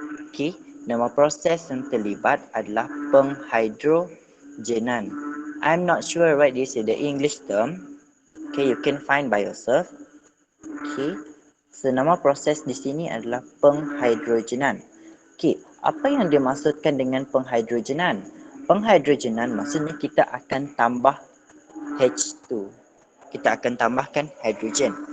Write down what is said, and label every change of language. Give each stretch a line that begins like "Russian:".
Indonesian: Okay, nama proses yang terlibat adalah penghidrogenan.
English: I'm not sure what this is the English term. Okay, you can find by yourself.
Indonesian: Okay, so nama proses di sini adalah penghidrogenan. Okay, apa yang dimaksudkan dengan penghidrogenan? Penghidrogenan maksudnya kita akan tambah H2. Kita akan tambahkan hidrogen.